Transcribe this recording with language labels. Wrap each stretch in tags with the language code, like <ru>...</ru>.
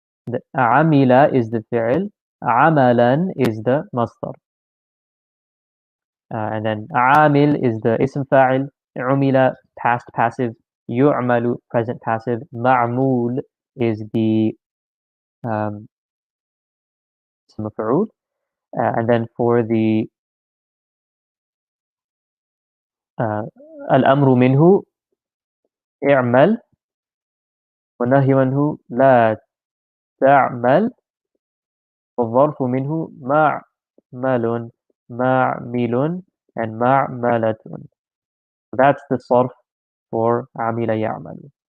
<en>The amila is the fi'l, amalan is the masdar. And then amil is the ism fa'il, umila past passive, yu'malu present passive, ma'mul is the um, ism maf'ul. And then for the</en> <ar>الأمر منه اعمل والنهي عنه لا تعمل والظرف منه معمل معمل and معملة.</ar> <en>That's the صرف for عمل يعمل.</en>